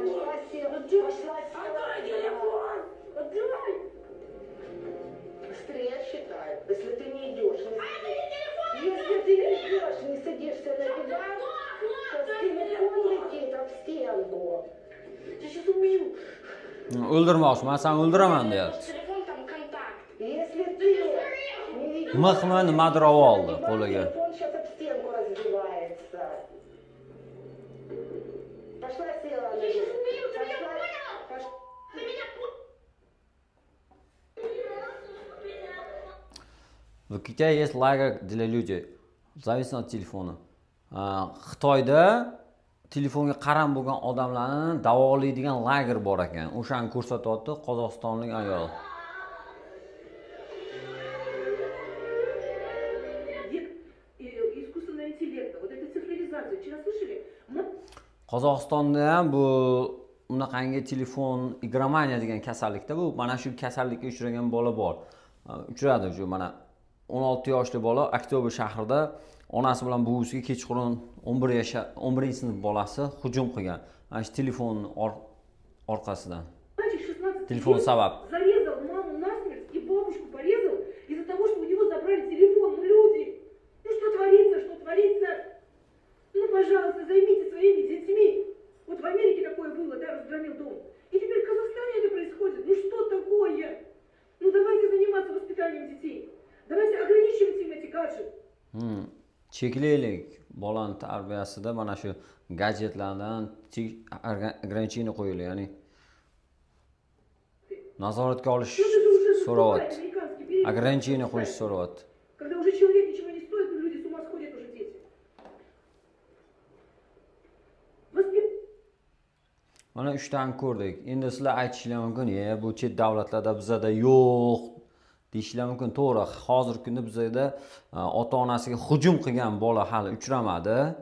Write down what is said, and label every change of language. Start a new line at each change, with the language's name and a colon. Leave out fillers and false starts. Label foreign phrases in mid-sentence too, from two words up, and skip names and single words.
Russian: Пошла села. Пошла села. Отдай телефон! Отдай! Быстрее считай. Если ты не идешь, не А это не телефон! Если ты не идешь, не садишься на диван, то телефон летит об стенку. Я сейчас убью.
Uzbek: O'ldirmoqchi, men seni o'ldiraman deyapti.
Russian: Телефон там контакт. Если ты не идешь,
Uzbek: Mixmi nimadir oldi qo'liga.
Russian: телефон сейчас об стенку разбивается. Пошла села на Я сейчас него. убью, ты меня Пошла- понял? пош- Ты меня понял? В Китае есть лагерь для людей. Зависит от telefona.
Uzbek: Xitoyda telefonga qaram bo'lgan odamlarni davolaydigan lager bor ekan. O'shani ko'rsatyapti qozog'istonlik ayol.
Russian: Век искусственного интеллекта, вот эта цифровизация. Вчера слышали?
Uzbek: Qozog'istonda ham bu unaqangi telefon igromaniya degan kasallikda bu mana shu kasallikka uchragan bola bor. Uchradi shu mana 16 yoshli bola Oktyabr shahrida onasi bilan buvisiga kechqurun 11-sinf bolasi hujum qilgan. Mana shu telefon orqasidan.
Russian: Мальчик 16 Телефон лет
Uzbek: sabab.
Russian: зарезал маму насмерть и бабушку порезал из-за того, что у него забрали телефон. Ну, люди, ну что творится, что творится? Ну, пожалуйста, займите своими детьми. Вот в Америке такое было, да, разгромил дом. И теперь в Казахстане это происходит. Ну что такое? Ну давайте заниматься воспитанием детей. Давайте ограничивать им эти гаджеты.
Uzbek: Cheklaylik bolani tarbiyasida mana shu gadjetlardan ограничение qo'yildi, ya'ni nazoratga olish
Russian: Ну это же уже
Uzbek: so'rayapti.
Russian: американский период.
Uzbek: Ограничение qo'yish so'rayapti.
Russian: Когда уже человек ничего не стоит, ну люди с ума сходят уже дети.
Uzbek: Mana 3 tani ko'rdik. Endi sizlar aytishlar mumkin, bu chet davlatlarda bizada yo'q deyishlar mumkin. To'g'ri, hozirgi kunda bizada ota-onasiga hujum qilgan bola hali uchramadi.